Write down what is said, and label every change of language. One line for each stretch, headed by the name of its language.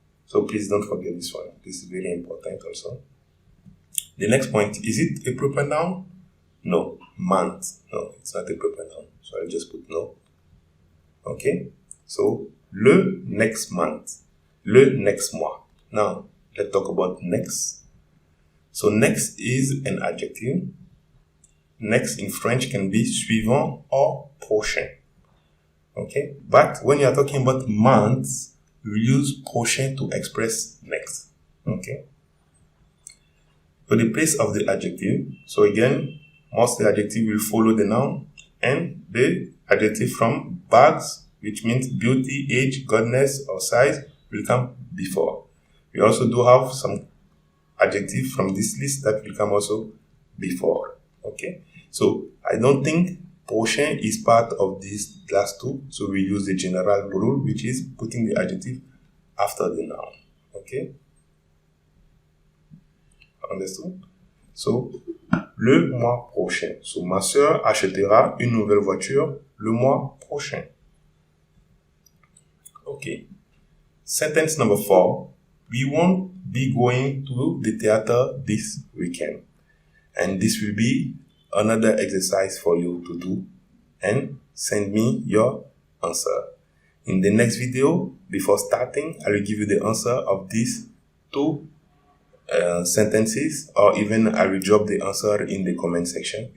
English: So please don't forget this one. This is very important also. The next point, is it a proper noun? No. Month. No, it's not a proper noun. So I'll just put no. Okay. So, le next month. Le next mois. Now, let's talk about next. So next is an adjective. Next in French can be suivant or prochain. Okay? But when you are talking about months, we use prochain to express next. Okay? For the place of the adjective, so again, most of the adjective will follow the noun, and the adjective from bags, which means beauty, age, godness, or size, will come before. We also do have some adjective from this list that will come also before. Okay, so I don't think prochain is part of these last two, so we use the general rule, which is putting the adjective after the noun. Okay, understood?
French: So le mois prochain. So ma sœur achètera une nouvelle voiture le mois prochain.
English: Okay. Sentence number 4. We won't be going to the theater this weekend. And this will be another exercise for you to do and send me your answer. In the next video, before starting, I will give you the answer of these two sentences, or even I will drop the answer in the comment section.